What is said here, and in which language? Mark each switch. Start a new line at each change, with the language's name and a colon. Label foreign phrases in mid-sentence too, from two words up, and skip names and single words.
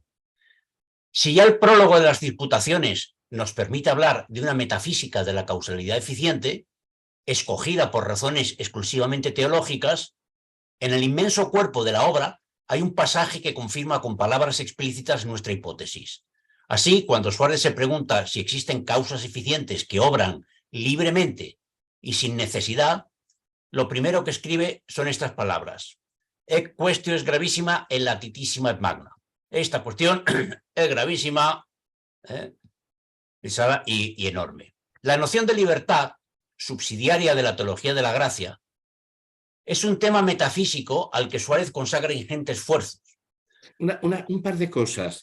Spanish: Si ya el prólogo de las disputaciones nos permite hablar de una metafísica de la causalidad eficiente, escogida por razones exclusivamente teológicas, en el inmenso cuerpo de la obra hay un pasaje que confirma con palabras explícitas nuestra hipótesis. Así, cuando Suárez se pregunta si existen causas eficientes que obran libremente y sin necesidad, lo primero que escribe son estas palabras:
Latin: "Ec quaestio es gravísima et latitissima et magna".
Spanish: Esta cuestión es gravísima y enorme. La noción de libertad, subsidiaria de la teología de la gracia, es un tema metafísico al que Suárez consagra ingente esfuerzo. Un par de cosas.